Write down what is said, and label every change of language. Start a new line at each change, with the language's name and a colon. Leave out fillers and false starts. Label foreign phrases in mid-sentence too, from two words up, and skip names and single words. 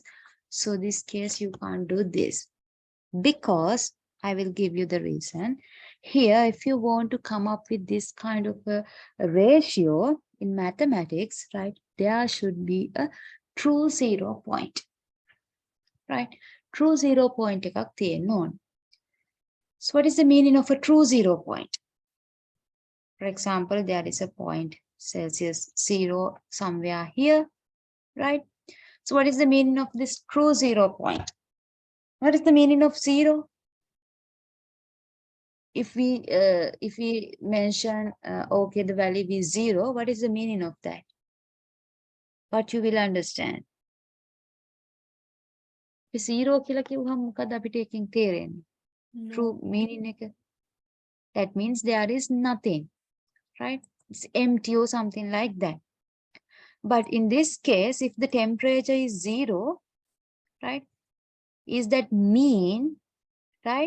English: So this case, you can't do this, because I will give you the reason. Here, if you want to come up with this kind of a ratio in mathematics, right, there should be a true 0 point, right? True 0 point
Sinhala: එකක් තියෙන්න ඕන.
English: So what is the meaning of a true 0 point? For example, there is a point Celsius 0 somewhere here, right? So what is the meaning of this true 0 point? What is the meaning of 0? If we mention, okay, the value is 0, what is the meaning of that? What you will understand?
Sinhala: 0 කියලා කිව්වම මොකද අපිට එකෙන් තේරෙන්නේ?
English: True meaning එක. That means there is nothing, right? It's empty or something like that. But in this case, if the temperature is 0, right? Is that mean, right?